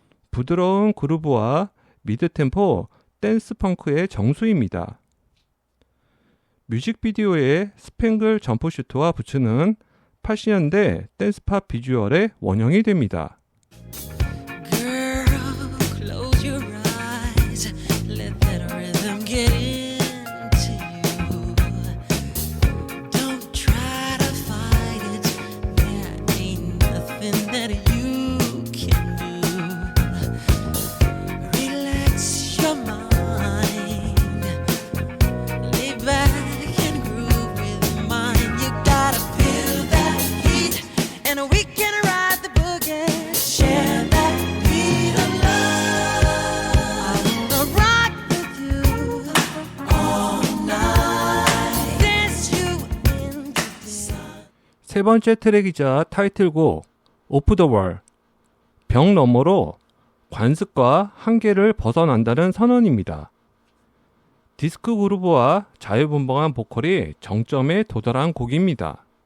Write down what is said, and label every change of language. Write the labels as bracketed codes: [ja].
[ko] 부드러운 그루브와 미드템포 댄스 펑크의 정수입니다. 뮤직비디오에 스팽글 점프슈트와 부츠는 80년대 댄스팝 비주얼의 원형이 됩니다. [en] girl, close your eyes, let that rhythm get into you. Don't try to fight it, there ain't nothing that you can do. Relax your mind, lay back and groove with mine. You gotta feel that heat, and we can ride the boogie. Share that beat of love. I wanna rock with you all night. Dance you into the sun. [ko] 세 번째 트랙이자 타이틀곡 오프 더 월, 벽 너머로 관습과 한계를 벗어난다는 선언입니다. 디스크 그루브와 자유분방한 보컬이 정점에 도달한 곡입니다.